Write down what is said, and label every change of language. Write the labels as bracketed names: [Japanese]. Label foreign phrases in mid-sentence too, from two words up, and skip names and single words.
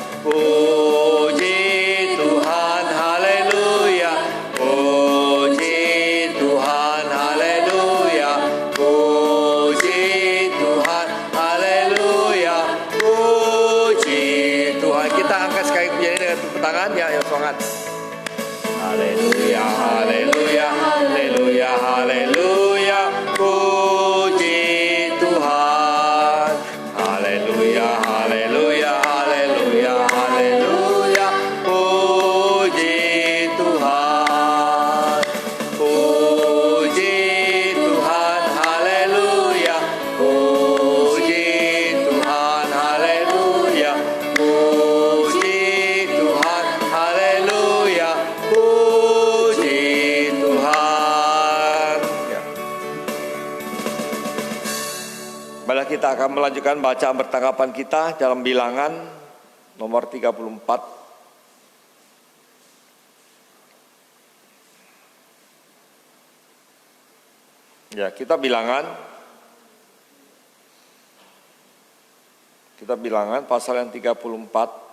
[Indonesian] Puji Tuhan, haleluya, puji Tuhan, haleluya, puji Tuhan, haleluya, puji Tuhan. Kita angkat sekali pujian ini dengan tepuk tangan ya, yang semangat. Haleluya, haleluya, haleluya, haleluya, puji Tuhan. Haleluya, haleluya, haleluya, haleluya, puji Tuhan. Puji Tuhan, haleluya, puji Tuhan, haleluya, puji Tuhan, haleluya, puji Tuhan. Ya. Baiklah, kita akan melanjutkan bacaan pertanggapan kita dalam Bilangan nomor 34. Ya, kita Bilangan pasal yang 34.